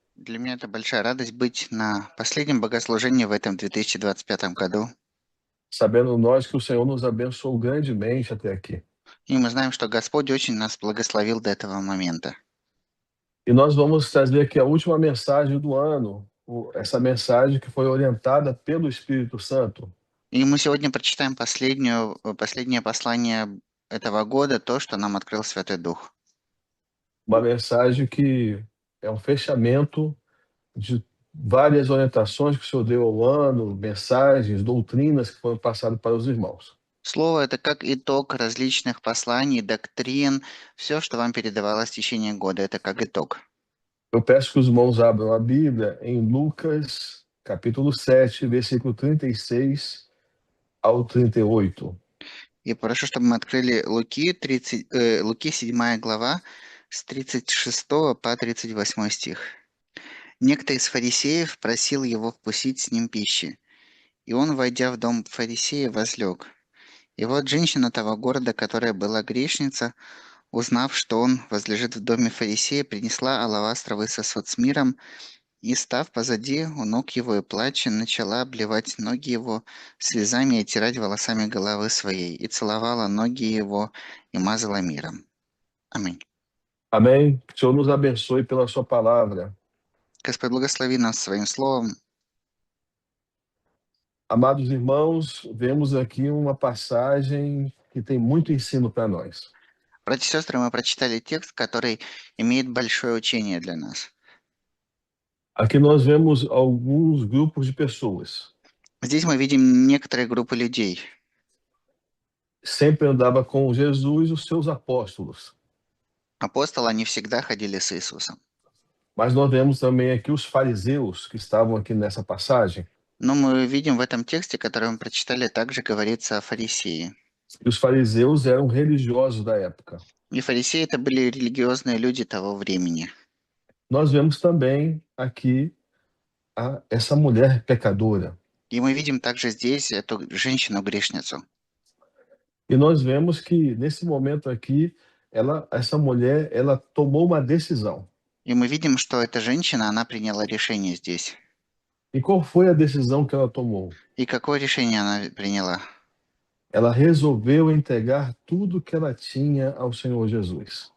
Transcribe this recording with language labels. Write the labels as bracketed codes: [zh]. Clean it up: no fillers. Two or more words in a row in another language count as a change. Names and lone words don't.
[ru] Для меня это большая радость быть на последнем богослужении в этом 2025 году. [pt] Sabendo nós que o Senhor nos abençoou grandemente até aqui. [ru] И мы знаем, что Господь очень нас благословил до этого момента. [pt] E nós vamos trazer aqui a última mensagem do ano, essa mensagem que foi orientada pelo Espírito Santo. [ru] И мы сегодня prочитаем последнее послание этого года, то, что нам открыл Святой Дух. [pt] Uma mensagem que é um fechamento de várias orientações que o Senhor deu ao ano, mensagens, doutrinas que foram passadas para os irmãos. [ru] Слово– это как итог различных посланий, доктрин, все, что вам передавалось в течение года, это как итог. [pt] Eu peço que os irmãos abram a Bíblia em Lucas, capítulo 7, versículo 36 ao 38. [ru] И прошу, чтобы мы открыли Луки 7 глава, с 36 по 38 стих. Некто из фарисеев просил его вкусить с ним пищи, и он, войдя в дом фарисея, возлег. И вот женщина того города, которая была грешница, узнав, что он возлежит в доме фарисея, принесла алавастровый сосуд с миром и, став позади у ног его и плача, начала обливать ноги его слезами и оттирать волосами головы своей, и целовала ноги его и мазала миром. Аминь. [pt] Amém? Que o Senhor nos abençoe pela sua palavra. [ru] Господь, благослови нас своим словом. [pt] Amados irmãos, vemos aqui uma passagem que tem muito ensino para nós. [ru] Братья и сестры, мы прочитали текст, который имеет большое учение для нас. [pt] Aqui nós vemos alguns grupos de pessoas. [ru] Здесь мы видим некоторые группы людей. [pt] Sempre andava com Jesus e os seus apóstolos. [ru] Апостолы, они всегда ходили с Иисусом. [pt] Mas nós vemos também aqui os fariseus que estavam aqui nessa passagem. [ru] Но мы видим в этом тексте, который мы прочитали, также говорится о фарисеи. [pt] E os fariseus eram religiosos da época. [ru] И фарисеи это были религиозные люди того времени. [pt] Nós vemos também aqui essa mulher pecadora. [ru] И мы видим также здесь эту женщину-грешницу. [pt] E nós vemos que nesse momento aqui, essa mulher, ela tomou uma decisão. [ru] И мы видим, что эта женщина, она приняла решение здесь. [pt] E qual foi a decisão que ela tomou? [ru] И какое решение она приняла? [pt] Ela resolveu entregar tudo que ela tinha ao Senhor Jesus.